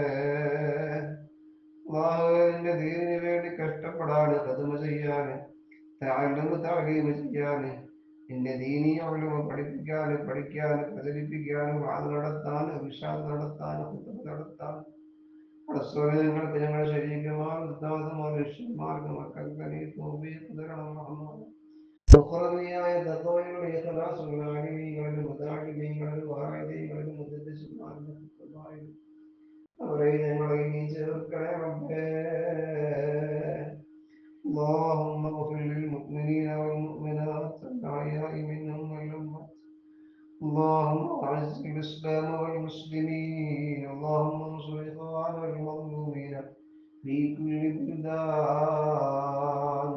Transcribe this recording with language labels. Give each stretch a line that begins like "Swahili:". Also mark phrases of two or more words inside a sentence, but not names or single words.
Malayalam: അല്ലാഹുവേ, നിന്റെ ദീനിന് വേണ്ടി കഷ്ടപ്പെടാന്, ഖിദ്മ ചെയ്യാന്,
Arabic: تعلم تعليم
Malayalam: ചെയ്യാന്, നിന്റെ ദീനീ ഉലൂം പഠിപ്പിക്കാന്, പഠിക്കാന്, പ്രചരിപ്പിക്കാനും, വാദ് നടത്താൻ, ഇർശാദ് നടത്താൻ, ഖുതുബ നടത്താൻ പടച്ചവനെ, ഞങ്ങൾക്ക് ഞങ്ങളുടെ ശരീരമാർ ഉസ്താദുമാർ ശിഷ്യന്മാർക്ക് മക്കൾക്ക് നീ തൗഫീഖ് തരണം റഹ്മാനേ. ഉഖ്റവിയായ തഖ്വയുടെ ഇഖ്ലാസുള്ള ആലിമീങ്ങളിലും മുതഅല്ലിമീങ്ങളിലും വാഇദീങ്ങളിലും മുദദ്ദിസുമാരിലും ഖുതുബായിലും അവരെ ഞങ്ങളെ നീ ചേർക്കണേ റബ്ബേ.
Arabic: اللهم اغفر للمؤمنين والمؤمنات الأحياء منهم والأموات. اللهم أعز الإسلام والمسلمين. اللهم انصر إخواننا المظلومين في كل بلدان.